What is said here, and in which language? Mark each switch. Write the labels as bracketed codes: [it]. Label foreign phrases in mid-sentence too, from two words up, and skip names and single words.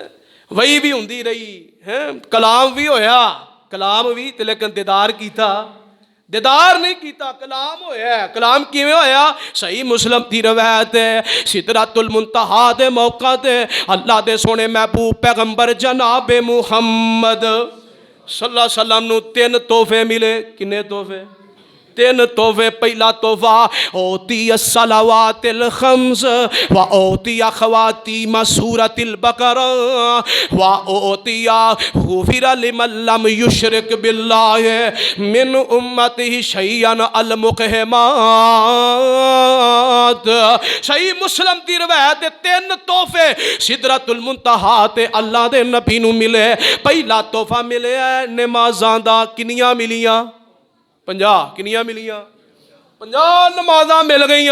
[pa] وحی بھی ہوندی رہی ہے، کلام بھی ہویا، کلام بھی تے لیکن دیدار کیتا، دیدار نہیں کیتا، کلام ہویا. کلام کویں ہویا? صحیح مسلم کی روایت ہے سدرۃ المنتہیٰ دے موقع تے اللہ دے سوہنے محبوب پیغمبر جنابے محمد [ar] صلى الله عليه وسلم [pa] نوں 3 تحفے ملے. کنے تحفے؟ 3 تحفے۔ پہلا تحفہ [ar] أعطي الصلوات الخمس و أعطي خواتيم سورة البقرة و أعطي غفر لمن لم يشرك بالله من أمته شيئا المقحمات. [pa] صحیح مسلم کی روایت 3 تحفے سدرۃ المنتہیٰ تے اللہ دے نبی نوں ملے. پہلا تحفہ ملے نمازاں دا. کنیاں ملیاں؟ 50۔ کنیاں ملیاں? 50 نمازاں مل گئی.